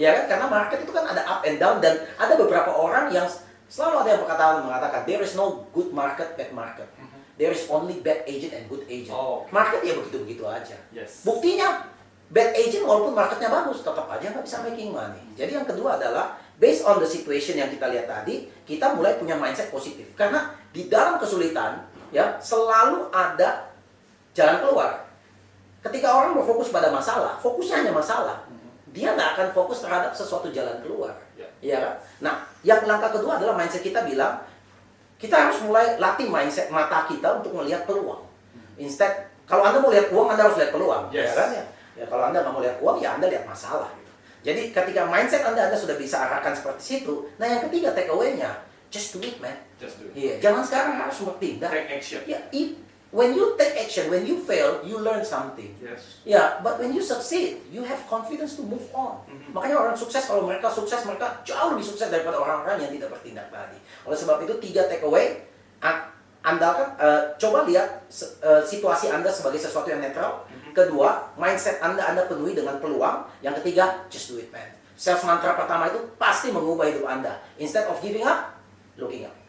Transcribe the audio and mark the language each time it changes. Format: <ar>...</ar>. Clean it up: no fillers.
<id>Ya kan? Karena market itu kan ada</id> <en>up and down,</en> <id>dan ada beberapa orang yang selalu ada yang mengatakan</id> <en>there is no good market, bad market. There is only bad agent and good agent. Oh, okay.</en> <id>Market ya begitu-begitu aja.</id> <en>Yes.</en> <id>Buktinya, bad agent walaupun marketnya bagus, tetap aja nggak bisa</id> <en>making money.</en> <id>Jadi yang kedua adalah,</id> <en>based on the situation</en> <id>yang kita lihat tadi, kita mulai punya mindset positif. Karena di dalam kesulitan, ya selalu ada jalan keluar. Ketika orang berfokus pada masalah, fokusnya hanya masalah. Dia nggak akan fokus terhadap sesuatu jalan keluar. Ya. Ya kan? Nah, yang langkah kedua adalah mindset kita bilang, kita harus mulai latih mindset mata kita untuk melihat peluang. Instead, kalau Anda mau lihat uang, Anda harus lihat peluang.</id> <en>Yes.</en> <id>Ya kan? Ya, kalau Anda nggak mau lihat uang, ya Anda lihat masalah. Gitu. Jadi ketika mindset Anda sudah bisa arahkan seperti situ, nah yang ketiga takeaway-nya,</id> <en>just do it, man. Just do it.</en> <id>Iya, jangan sekarang harus bertindak.</id> <en>Take action. Ya, when you take action, when you fail, you learn something. Yes. Ya, but when you succeed, you have confidence to move on.</en> <id>Makanya orang sukses, kalau mereka sukses, mereka jauh lebih sukses daripada orang-orang yang tidak bertindak tadi. Oleh sebab itu, 3 takeaway. Anda kan coba lihat situasi Anda sebagai sesuatu yang netral. Kedua, mindset Anda penuhi dengan peluang. Yang ketiga,</id> <en>just do it, man.</en> <id>Self mantra pertama itu pasti mengubah hidup Anda.</id> <en>Instead of giving up, looking up.</en>